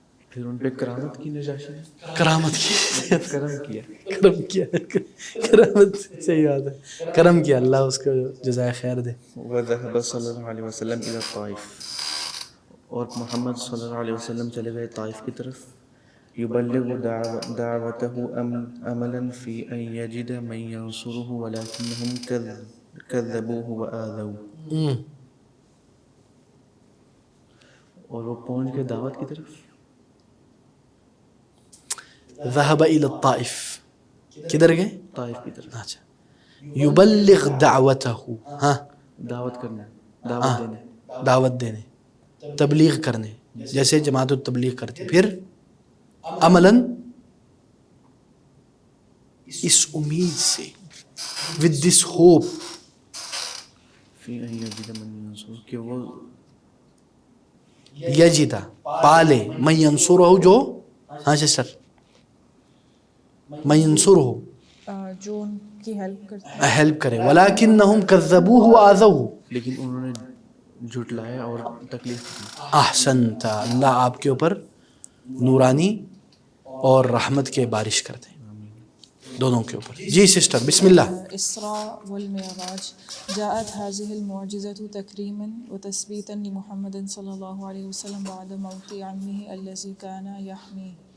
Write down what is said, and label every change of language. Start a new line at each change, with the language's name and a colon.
Urdu: پھر ان پہ کرامت کی نجاشی نے. کرامت کی، کرم کیا. کرامت، صحیح بات ہے، کرم کیا. اللہ اس کو جزائے خیر دے.
Arabic: وذهب صلی اللہ علیہ وسلم الى الطائف،
Urdu: اور محمد صلی اللہ علیہ وسلم چلے گئے طائف کی طرف.
Arabic: يبلغ دعوته أملا في أن يجد من ينصره ولكنهم كذبوه وآذوه.
Urdu: اور وہ پہنچ گئے دعوت کی طرف.
Arabic: ذهب الى الطائف.
Urdu: کدھر گئے؟ طائف کی طرف. اچھا.
Arabic: یبلغ دعوته.
Urdu: ہاں دعوت کرنا، دعوت دینے، تبلیغ کرنے، جیسے جماعت التبلیغ کرتی. پھر عملاً اس امید سے،
English: with this hope،
Arabic: فی ان یجد من ینصرہ،
Urdu: کہ وہ
Arabic: یجدہ پالے، من ینصرہ جو، ہاں سسٹر، من ینصرہ
Urdu: جو ان کی ہیلپ کرتے ہیں، ہیلپ کرے.
Arabic: ولیکنہم کذبوہ وآذوہ،
Urdu: لیکن انہوں نے جھٹلایا اور تکلیف دی. احسنت. اللہ آپ کے اوپر نورانی اور رحمت کے بارش کرتے ہیں دونوں کے اوپر. جی سسٹر بسم اللہ.
Arabic: اسراء والمعراج جاءت هذه المعجزة تكريما وتثبيتا لمحمد صلى الله عليه وسلم بعد موت عمه الذي كان يحميه.